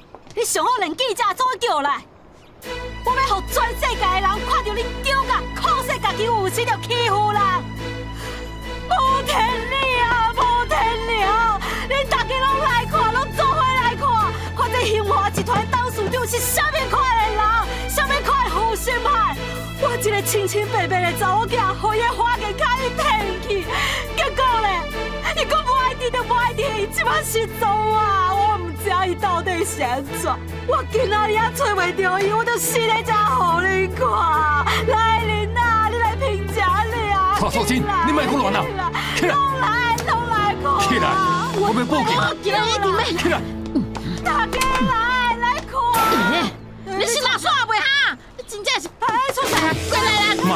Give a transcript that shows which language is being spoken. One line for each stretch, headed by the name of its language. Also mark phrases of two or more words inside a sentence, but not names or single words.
Min Nan Chinese: 你上好连记者总叫来。我要让全世界的人看到恁丢甲靠势家己有钱就欺负人，无天理啊！无天理啊！恁大家拢来看，拢做伙来看，看这兴华集团董事长是啥物款的人，啥物款的负心汉。我一个清清白白的查某囝，互伊花钱甲伊骗去，结果咧，伊讲无爱听就无爱听，伊即摆失踪啊！我毋知伊到底是安怎。我今仔日也找袂到伊，我就死在这互你看。来恁啊，你来评价你啊！蔡素贞，你莫胡乱啊！起来！拢来看！起来！我要报警！今日一定要起来！大家来看！你是哪耍袂哈？你真正是出事啊！过来啦，妈，